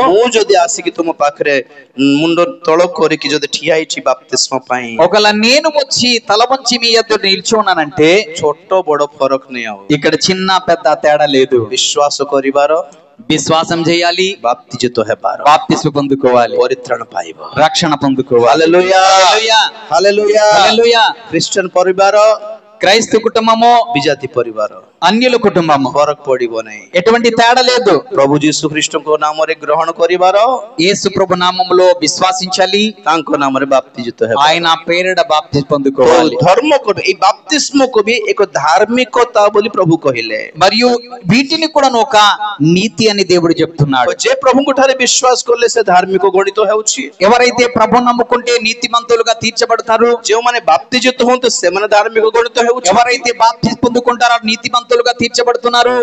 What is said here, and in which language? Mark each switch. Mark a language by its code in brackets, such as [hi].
[or] ମୁଁ ଯଦି ଆସିକି ତୁମ ପାଖରେ ମୁଣ୍ଡ ତଳ କରିକି ଯଦି ଠିଆ ହେଇଛି ବାପ୍ତିସ୍ମ ପାଇଁ, [te] ఒకవేళ నేను వచ్చి తల వంచి మీ ఎదురు నిలిచి ఉన్నానంటే [or] ଛୋଟ ବଡ ଫରକ ନାହିଁ. ଆଉ [te] ఇక్కడ చిన్న పెద్ద తేడా లేదు. [or] ବିଶ୍ୱାସ କରିବାର, [te] విశ్వాసం చేయాలి, [or] ବାପ୍ତିଜିତ ହେବାର, [te] బాప్తిస్మ పొందుకోవాలి, [or] ପରିତ୍ରାଣ ପାଇବ, [te] రక్షణ పొందుకోవాలి. [or] ହାଲେଲୁୟା [te] హల్లెలూయా, [or] ହାଲେଲୁୟା. [te] హల్లెలూయా. [or] ଖ୍ରୀଷ୍ଟିଆନ ପରିବାର, [te] క్రైస్తవ కుటుంబము, [or] ବିଜାତି ପରିବାର, [te] అన్యుల కుటుంబము, [or] ଫରକ ପଡିବ ନାହିଁ. [te] ఎటువంటి తేడా లేదు. [or] ପ୍ରଭୁ ଯୀଶୁ ଖ୍ରୀଷ୍ଟଙ୍କ ନାମରେ ଗ୍ରହଣ କରିବାର, [te] యేసు ప్రభు నామములో విశ్వాసించాలి, [or] ତାଙ୍କ ନାମରେ ବାପ୍ତିଜିତ ହେବାର, [te] ఆయన పేరిట బాప్తిస్మ పొందుకోవాలి. [or] ଧର୍ମ ଏଇ ବାପ୍ତିସ୍ମକୁ ବି ଏକ ଧାର୍ମିକତା ବୋଲି ପ୍ରଭୁ କହିଲେ. [te] మరియు వీటిని కూడా ఒక నీతి అని దేవుడు చెప్తున్నాడు. [or] ଯେ ପ୍ରଭୁଙ୍କ ଠାରେ ବିଶ୍ୱାସ କଲେ ସେ ଧାର୍ମିକ ଗଣିତ ହେଉଛି. [te] ఎవరైతే ప్రభు నమ్ముకుంటే నీతిమంతులుగా తీర్చబడతారు. [or] ଯେଉଁମାନେ ବାପ୍ତିଜିତ ହୁଅନ୍ତି ସେମାନେ ଧାର୍ମିକ ଗଣିତ ହେଉଛି. [te] ఎవరైతే బాప్తిస్మ పొందుకుంటారో నీతిమంతులుగా తీర్చబడుతున్నారు.